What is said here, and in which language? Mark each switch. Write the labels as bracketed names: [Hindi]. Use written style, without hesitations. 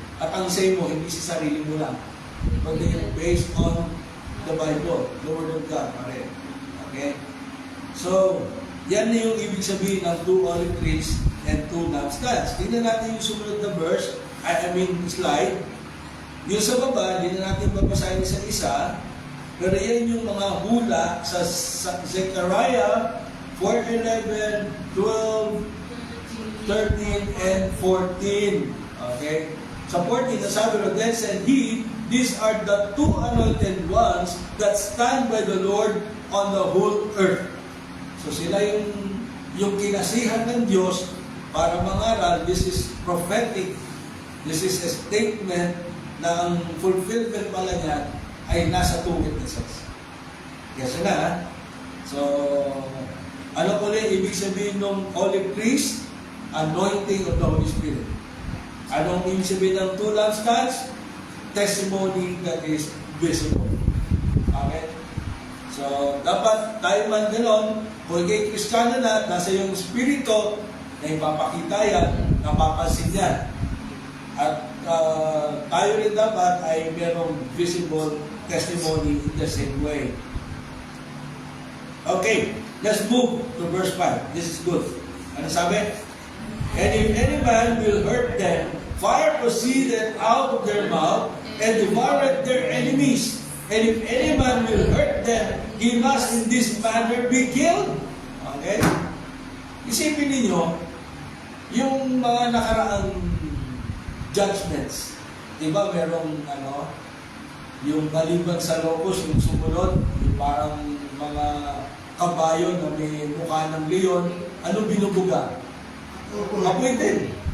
[Filipino] At ang say mo, hindi sa sarili mo lang. [English] But they are based on the Bible, the Word of God. Okay? [Filipino] So, yan na yung ibig sabihin ng two olive trees and two lampstands. Tingnan natin yung sumunod na verse, slide. Yung sa baba, hindi na natin babasahin isa-isa, pero yan yung mga hula sa Zechariah 4:11, 12, 13, and 14. Okay? [English] Sa 14, nasabi ro, then said he, these are the two anointed ones that stand by the Lord on the whole earth. [Filipino] So sila yung kinasihan ng Diyos para mangaral. [English] This is prophetic. This is a statement na ang fulfillment pala niya ay nasa two witnesses. Yes na. [Filipino] So, ano ko lang ibig sabihin ng olive trees? [English] Anointing of the Holy Spirit. Anong ibig sabihin ng two lampstands? Testimony that is visible. [Filipino] Okay? So, dapat tayo man gano'n, kung ikay Kristiyano na, nasa yung Espiritu, na ipapakita yan, napapansin yan. At tayo rin dapat ay merong visible testimony in the same way. [English] Okay, let's move to verse 5. This is good. Ano sabi? And if any man will hurt them, fire proceeded out of their mouth and devoured their enemies. And if any man will hurt them, he must in this manner be killed. Okay? [Filipino] Isipin ninyo, yung mga nakaraang judgments, di ba merong yung maliban sa locus, yung sumunod, yung parang mga kabayo na may mukha ng leon, ano binubuga? Apoy din.